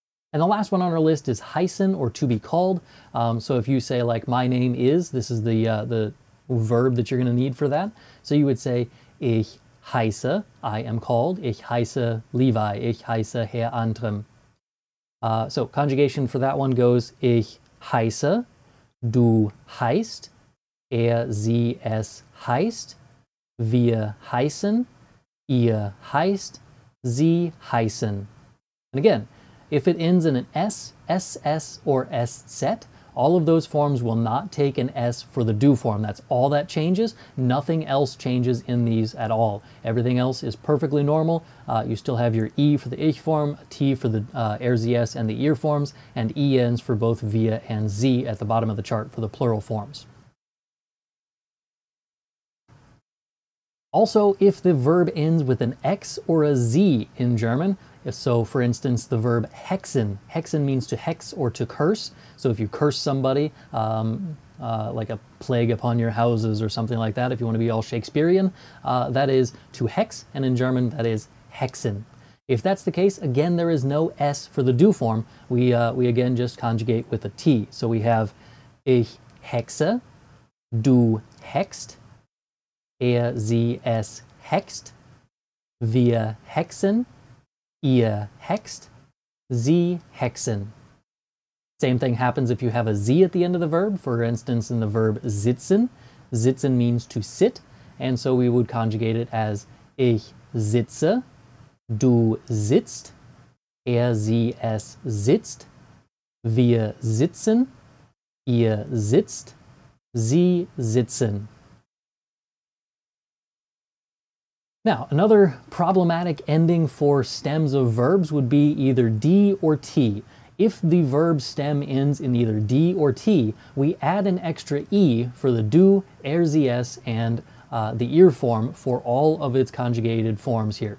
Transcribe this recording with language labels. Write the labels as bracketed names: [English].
[English] And the last one on our list is heißen, or to be called. So if you say like, my name is, this is the verb that you're going to need for that. So you would say, [German] ich heiße, [English] I am called, [German] ich heiße Levi, ich heiße Herr Antrim. [English] So conjugation for that one goes, [German] ich heiße, du heißt, sie, es heißt, wir heißen, ihr heißt, sie heißen. [English] And again, if it ends in an S, SS, or S set, all of those forms will not take an S for the do form. That's all that changes. Nothing else changes in these at all. Everything else is perfectly normal. You still have your E for the ich form, T for the sie and the ihr forms, and ENs for both wir and sie at the bottom of the chart for the plural forms. Also, if the verb ends with an X or a Z in German, so for instance, the verb hexen. Hexen means to hex or to curse. So if you curse somebody, like a plague upon your houses or something like that, if you want to be all Shakespearean, that is to hex, and in German that is hexen. If that's the case, again, there is no S for the do form. We again just conjugate with a T. So we have [German] ich hexe, du hext, sie, es hext, wir hexen, ihr hext, sie hexen. [English] Same thing happens if you have a Z at the end of the verb. For instance, in the verb sitzen, sitzen means to sit, and so we would conjugate it as [German] ich sitze, du sitzt, sie, es sitzt, wir sitzen, ihr sitzt, sie sitzen. [English] Now, another problematic ending for stems of verbs would be either D or T. If the verb stem ends in either D or T, we add an extra E for the do, sie, es, and the ihr form for all of its conjugated forms here.